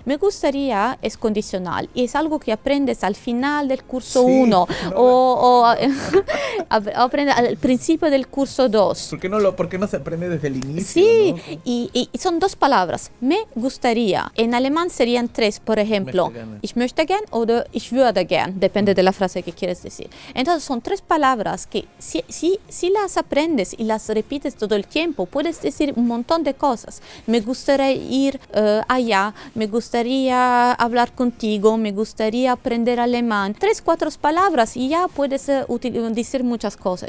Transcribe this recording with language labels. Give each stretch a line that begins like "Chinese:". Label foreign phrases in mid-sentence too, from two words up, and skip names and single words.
Spanish: Me gustaría es condicional y es algo que aprendes al final del curso 1 o aprendes al principio del curso 2. ¿Por qué no se aprende desde el inicio? Sí, ¿no? y son 2 palabras. Me gustaría. En alemán serían 3, por ejemplo.
German: Ich möchte gern oder ich würde gern.
Spanish: Depende de la frase que quieres decir. Entonces son 3 palabras que si las aprendes y las repites todo el tiempo, puedes decir un montón de cosas. Me gustaría ir allá, me gustaría hablar contigo, me gustaría aprender alemán. 3, 4 palabras y ya puedes decir muchas cosas.